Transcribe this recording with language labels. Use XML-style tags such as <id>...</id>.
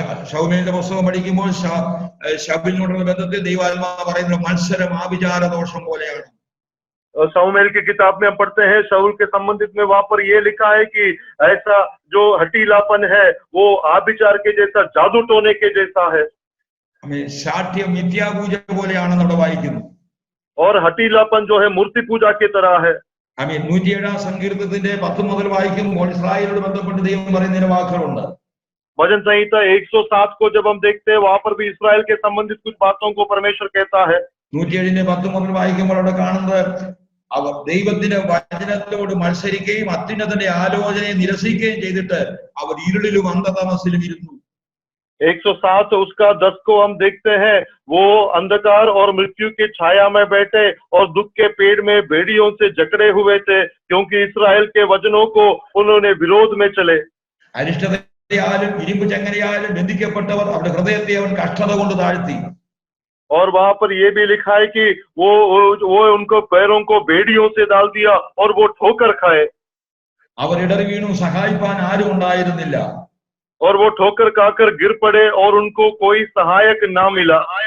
<ml>ശൗമേലിന്റെ പുസ്തകം പഠിക്കുമ്പോൾ ശൗലിനോടുള്ള ബന്ധത്തിൽ ദൈവാത്മാവ് പറയുന്ന മത്സരം ആഭിചാര ദോഷം പോലെയാണ്.</ml> <hi>शमूएल की किताब में हम पढ़ते हैं, शाऊल के संबंधित में वहां पर ये लिखा है कि ऐसा जो हटीलापन है वो आभिचार के जैसा, जादू टोने के जैसा है।</hi> <ml>ശാഠ്യം മിഥ്യാപൂജ പോലെയാണെന്ന് അവിടെ വായിക്കുന്നു.</ml> <hi>और हटीलापन जो है मूर्ति पूजा की तरह है।</hi> <ml>107 സങ്കീർത്തനത്തിന്റെ 10 മുതൽ വായിക്കുമ്പോൾ ഇസ്രായേലിനോട് ബന്ധപ്പെട്ട് ദൈവം പറയുന്ന വാക്കുകളുണ്ട്.</ml> <hi>भजन संहिता 107 को जब हम देखते हैं, वहां पर भी इस्राएल के संबंधित कुछ बातों को परमेश्वर कहता है।</hi> <ml>107 10 മുതൽ വായിക്കുമ്പോൾ അവിടെ കാണുന്നത് അവർ ദൈവത്തിന്റെ വചനത്തോട് മത്സരിക്കുകയും അത്യുന്നതന്റെ ആലോചനയെ നിരസിക്കുകയും ചെയ്തിട്ട് അവർ ഇരുളിലും അന്ധതമസിലും ഇരുന്നു.</ml> <hi>107 उसका 10 को हम देखते हैं, वो अंधकार और मृत्यु की छाया में बैठे और दुख के पेड़ में भेड़ियों से जकड़े हुए थे, क्योंकि इस्राएल के वचनों को उन्होंने विरोध में चले।</hi> <ml>അരിഷ്ടതയാലും ഇരുമ്പ് ചങ്ങലയാലും ബന്ധിക്കപ്പെട്ടവർ അവരുടെ ഹൃദയത്തെ അവൻ കഷ്ടത കൊണ്ട് താഴ്ത്തി.</ml> <hi>और वहां पर ये भी लिखा है कि वो उनको पैरों को भेड़ियों से डाल दिया और वो ठोकर खाए।</hi> <ml>അവർ ഇടറി വീണു, സഹായിപ്പാൻ ആരും ഉണ്ടായിരുന്നില്ല.</ml> <hi>और वो ठोकर खाकर गिर पड़े और उनको कोई सहायक ना मिला।</hi>